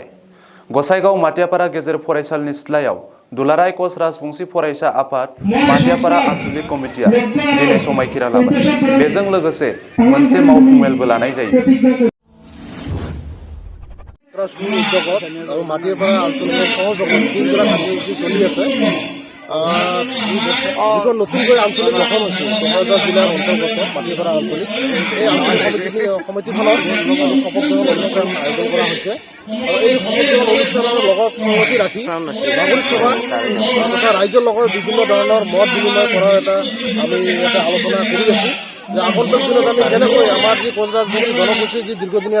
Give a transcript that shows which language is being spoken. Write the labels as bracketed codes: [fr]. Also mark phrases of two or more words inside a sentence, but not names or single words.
[brx] गसाइगाव माटियापारा गेजेर फरायसालिनि सिथ्लायाव दुलाराय कच राजबंशी फरायसा आफाद माटियापारा आंचलिक कमिटिया दिनै समायखिरा लाबाय। बेजों लोगोसे मोनसे मावफुं मेलबो लानाय जायो। [as] माटियापारा আঞ্চলিক সহযোগত 3 জোড়া কাৰ্যসূচী চলি আছে। যিখন নতুনকৈ আঞ্চলিক গঠন হৈছে কোকৰাঝাৰ জিলাৰ অন্তৰ্গত মাটিয়াপাৰা আঞ্চলিক এই আঞ্চলিক সমিতিখনৰ শপত গ্ৰহণ অনুষ্ঠান আয়োজন কৰা হৈছে আৰু এই শপত গ্ৰহণ অনুষ্ঠানৰ লগত সংগতি ৰাখি নাগৰিক সভা তথা ৰাইজৰ লগত বিভিন্ন ধৰণৰ মত বিনিময় কৰাৰ আমি আলোচনা কৰি আছো যে আগন্তুক দিনত আমি কেনেকৈ আমাৰ যি কোচ ৰাজবংশী জনগোষ্ঠীৰ যি দীৰ্ঘদিনীয়া